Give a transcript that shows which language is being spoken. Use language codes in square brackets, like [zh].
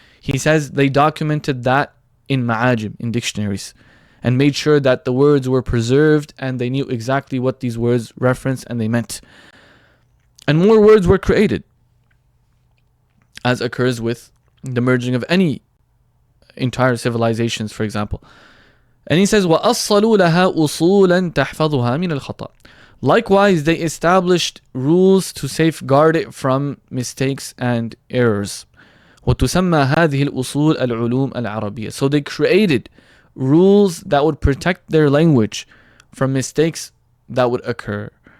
[en] He says they documented that in ma'ajim, in dictionaries, and made sure that the words were preserved and they knew exactly what these words referenced and they meant. And more words were created, as occurs with the merging of any entire civilizations, for example. And he says, [ar] وَأَصَّلُوا لَهَا أُصُولًا تَحْفَظُهَا مِنَ الْخَطَأِ. [en] Likewise, they established rules to safeguard it from mistakes and errors. [ar] وَتُسَمَّى هَذِهِ الْأُصُولِ الْعُلُومِ الْعَرَبِيَّةِ. [en] So they created rules that would protect their language from mistakes that would occur.